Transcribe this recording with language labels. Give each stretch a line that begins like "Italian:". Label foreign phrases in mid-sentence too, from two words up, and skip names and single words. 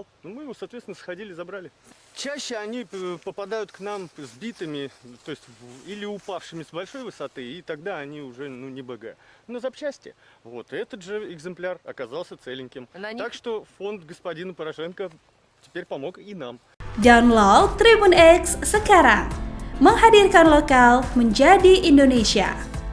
Russian: Ну, мы его, соответственно, сходили, забрали. Чаще они попадают к нам сбитыми, то есть или упавшими с большой высоты, и тогда они уже не БГ. На запчасти. Вот, этот же экземпляр оказался целеньким. Так что фонд господина Порошенко теперь помог и нам.
Indonesian: Download Tribun X sekarang, menghadirkan lokal menjadi Indonesia.